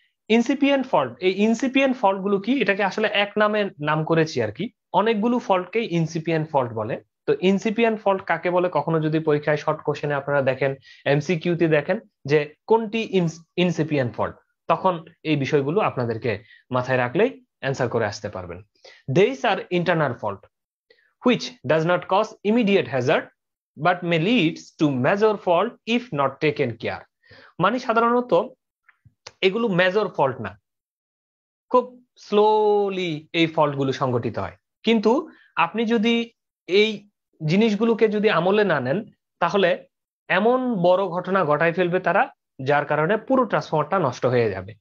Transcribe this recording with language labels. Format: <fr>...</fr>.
<bn>Incipient fault, এই incipient fault গুলো কি? এটাকে আসলে এক নামে নাম করেছি আর কি, অনেকগুলো ফল্টকে ইনসিপিয়েন্ট ফল্ট বলে। তো ইনসিপিয়েন্ট ফল্ট কাকে বলে? কখনো যদি পরীক্ষায় শর্ট কোশ্চেনে আপনারা দেখেন, এমসিকিউ তে দেখেন যে কোনটি ইনসিপিয়েন্ট ফল্ট, তখন এই বিষয়গুলো আপনাদেরকে মাথায় রাখলেই অ্যান্সার করে আসতে পারবেন।</bn> <en>These are internal fault which does not cause immediate hazard but may leads to major fault if not taken care।</en> <bn>মানে সাধারণত এগুলো মেজর ফল্ট না, খুব স্লোলি এই ফল্ট গুলো সংঘটিত হয়, কিন্তু আপনি যদি এই জিনিসগুলোকে যদি আমলে না নেন, তাহলে এমন বড় ঘটনা ঘটায় ফেলবে তারা, যার কারণে পুরো ট্রান্সফরমারটা নষ্ট হয়ে যাবে।</bn>